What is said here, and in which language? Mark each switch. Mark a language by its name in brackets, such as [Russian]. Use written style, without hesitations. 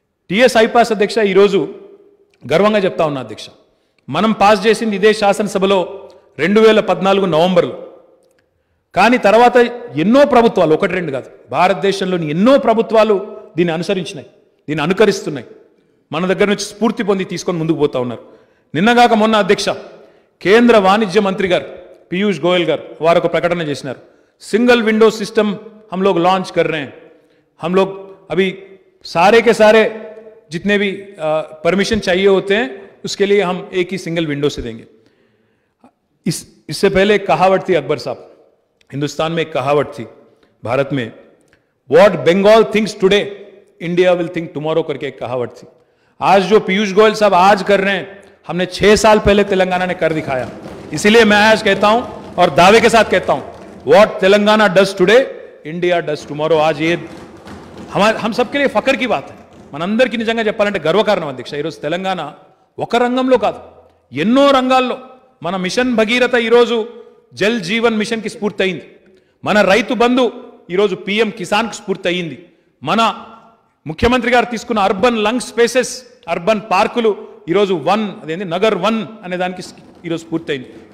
[Telugu] TS iPASS అధ్యక్ష ఈరోజు గర్వంగా చెప్తా ఉన్నా అధ్యక్ష, మనం పాస్ చేసింది ఇదే శాసనసభలో 2014 నవంబర్లో. కానీ తర్వాత ఎన్నో ప్రభుత్వాలు, 1-2 కాదు, భారతదేశంలోని ఎన్నో ప్రభుత్వాలు దీన్ని అనుసరించినాయి, దీన్ని అనుకరిస్తున్నాయి, మన దగ్గర నుంచి స్ఫూర్తి పొంది తీసుకొని ముందుకు పోతా ఉన్నారు. నిన్నగాక మొన్న అధ్యక్ష కేంద్ర వాణిజ్య మంత్రి గారు పీయూష్ గోయల్ గారు వారు ఒక ప్రకటన చేసినారు, [Hindi] సింగిల్ विंडो सिस्टम हम लोग लॉन्च कर रहे हैं, हम लोग अभी सारे के सारे जितने भी परमिशन चाहिए होते हैं उसके लिए हम एक ही सिंगल विंडो से देंगे. इससे पहले एक कहावत थी अकबर साहब, हिंदुस्तान में एक कहावत थी भारत में, [English] what Bengal thinks today India will think tomorrow [Hindi] करके एक कहावत थी. आज जो पीयूष गोयल साहब आज कर रहे हैं, हमने 6 साल पहले तेलंगाना ने कर दिखाया. इसीलिए मैं आज कहता हूं और दावे के साथ कहता हूं, [English] What Telangana does today India does tomorrow. [Hindi] आज ये हम सबके लिए फखर की बात है, [Telugu] మనందరికీ నిజంగా చెప్పాలంటే గర్వకారణం అధ్యక్ష. ఈరోజు తెలంగాణ ఒక రంగంలో కాదు, ఎన్నో రంగాల్లో మన మిషన్ భగీరథ ఈరోజు జల్ జీవన్ మిషన్కి స్ఫూర్తి అయింది, మన రైతు బంధు ఈరోజు పిఎం కిసాన్కి స్ఫూర్తి అయ్యింది, మన ముఖ్యమంత్రి గారు తీసుకున్న అర్బన్ లంగ్ స్పేసెస్, అర్బన్ పార్కులు ఈరోజు అదేంటి నగర్ 1 అనే దానికి ఈరోజు స్ఫూర్తి అయింది.